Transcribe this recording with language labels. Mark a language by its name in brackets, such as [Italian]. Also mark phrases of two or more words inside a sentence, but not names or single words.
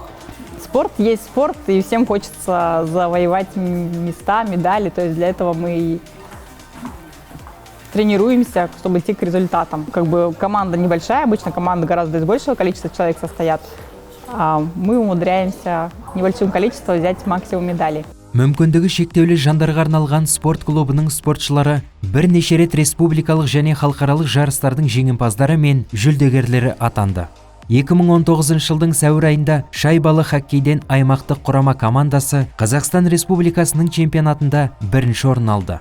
[Russian] Спорт есть спорт, и всем хочется завоевать места, медали. То есть для этого мы и тренируемся, чтобы идти к результатам. Как бы команда небольшая, обычно команда гораздо из большего количества человек состоят. А мы умудряемся небольшим количеством взять максимум медалей. [Kazakh] Мүмкіндігі шектеулі жандарға арналған спорт клубының спортшылары бірнеше рет республикалық және халықаралық жарыстардың жеңімпаздары мен жүлдегерлері атанды. 2019 жылдың сәуір айында шайбалы хоккейден аймақтық құрама командасы Қазақстан Республикасының чемпионатында бірінші орын алды.